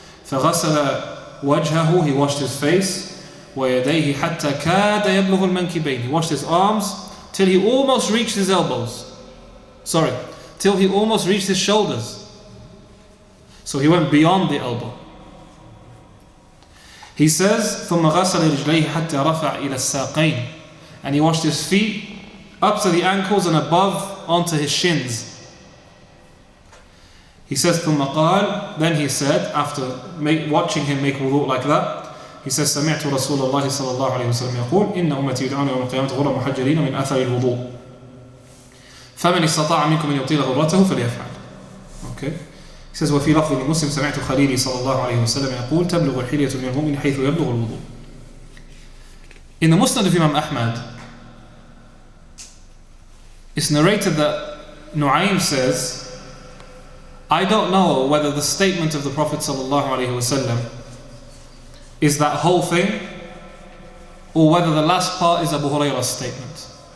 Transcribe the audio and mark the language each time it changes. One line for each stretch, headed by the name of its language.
Arabic: فَغَسَلَ وَجْهَهُ.
English: He washed his face.
Arabic: وَيَدَيْهِ حَتَّى كَادَ يَبْلُغُ الْمَنْكِبَيْنِ.
English: He washed his arms till he almost reached his elbows. Till he almost reached his shoulders. So he went beyond the elbow. He says,
Arabic: ثُمَّ غَسَلَ رِجْلَيْهِ حَتَّى رَفَعَ إِلَى السَّاقَيْنِ.
English: And he washed his feet up to the ankles and above onto his shins. He says,
Arabic: ثُمَّ قَالَ.
English: Then he said, after watching him make wudu like that, he says,
Arabic: سَمِعْتُ رَسُولَ اللَّهِ صَلَى اللَّهُ عَلَيْهِ وسلم يقول إِنَّ أُمَّتِي يُدْعَوْنَ يَوْمَ الْقِيَامَةِ غُرًّا مُحَجَّلِينَ مِنْ أَثَرِ الْوُضُوءِ فَمَنِ اسْتَطَاعَ مِنْكُمْ أَنْ يُطِيلَ غُرَّتَهُ فَلْيَفْعَلْ.
English: He says,
Arabic: وفي لفظ لمسلم سمعت خليلي صلى الله عليه وسلم يقول تبلغ الحلية من المؤمن حيث يبلغ الوضوء.
English: In the Musnad of Imam Ahmad, it's narrated that Nu'aym says, I don't know whether the statement of the Prophet ﷺ is that whole thing or whether the last part is Abu Hurairah's statement.